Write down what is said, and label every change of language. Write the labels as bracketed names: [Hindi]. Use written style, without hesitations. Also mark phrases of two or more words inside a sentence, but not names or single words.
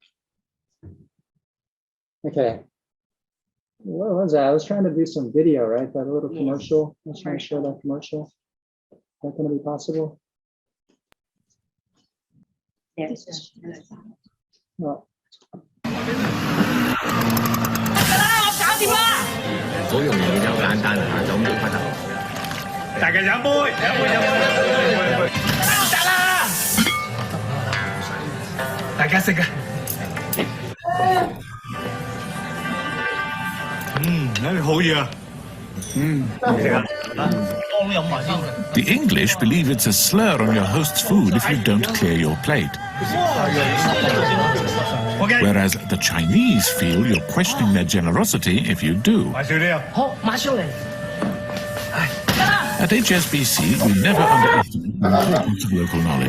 [English] Okay. What was that? I was trying to do some video, right? That little commercial. I was trying to show that commercial. Is that going to be possible? Yes. No. [Cantonese] 好容易變咗簡單啊！就咁做骨頭。大家飲杯，飲杯。得啦！大家食啊！好嘢啊！食啊！我飲埋先。 [English] The English believe it's a slur on your host's food if you don't clear your plate. Whereas the Chinese feel you're questioning their generosity if you do. At HSBC, we never underestimate the importance of local knowledge.